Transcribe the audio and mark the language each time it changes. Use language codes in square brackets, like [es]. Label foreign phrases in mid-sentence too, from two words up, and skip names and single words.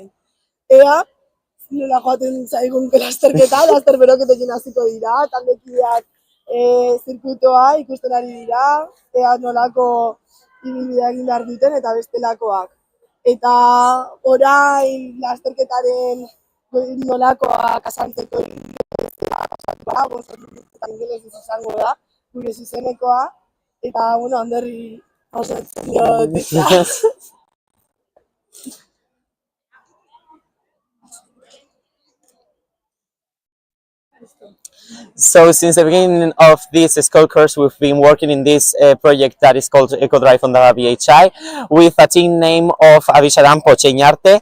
[eu] Ea, nola joaten zaigun lasterketa, laster beroketekin hasiko dira, taldekideak zirkuitoa ikusten ari dira, ea nolako ibilbidea egin behar duten eta bestelakoak. Eta orain lasterketaren nolakoak azaltzeko ingelesez izango da, gure zuzenekoa, eta, handerri osatzen dut. [en] So since the beginning of this school course, we've been working in this project that is called EcoDrive Ondara BHI with a team name of Abixaran Pocheñarte.